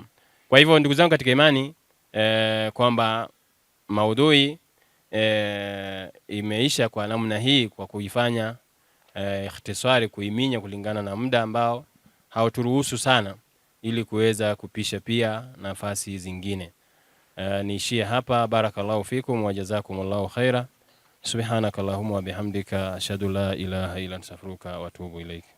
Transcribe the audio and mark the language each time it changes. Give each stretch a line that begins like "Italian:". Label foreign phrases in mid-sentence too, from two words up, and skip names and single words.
Swahili: Kwa hivyo ndugu zangu katika imani, kwamba maudhui imeisha kwa namna hii, kwa kuifanya ikhtisari, kuiminya kulingana na muda ambao hauturuhusu sana, ili kuweza kupisha pia nafasi zingine. Niishie hapa.
Arabic: بارك الله فيكم وجزاكم الله خيرا. سبحانك اللهم وبحمدك أشهد أن لا إله إلا أنت أستغفرك وأتوب إليك.